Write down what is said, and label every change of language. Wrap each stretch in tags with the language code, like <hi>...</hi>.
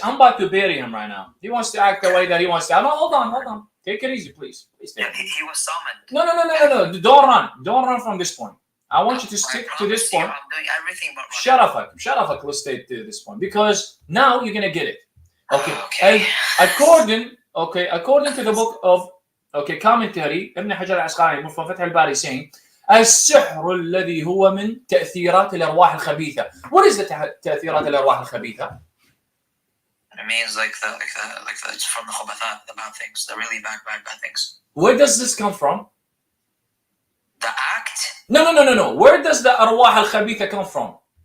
<en>I'm about to bury him right now. He wants to act the way that he wants to. No, hold on. Take it easy, please. Yeah, he was summoned. No. Don't run from this point. I want you to stick to this point. I'm doing everything but Shut up. Let's stay to this point because now you're gonna get it. Okay. According to the book of commentary</en> <ar>ابن حجر العسقلاني من فتح الباري</ar> <en>saying</en> <ar>السحر الذي هو من تأثيرات الأرواح الخبيثة.</ar> <en>What is the</en> <ar>تأثيرات الأرواح الخبيثة?</ar> <en>It means like it's from the khubathat, the bad things, the really bad things. Where does this come from? The act? No. Where does the</en> <ar>أرواح الخبيثة</ar> <en>come from?</en>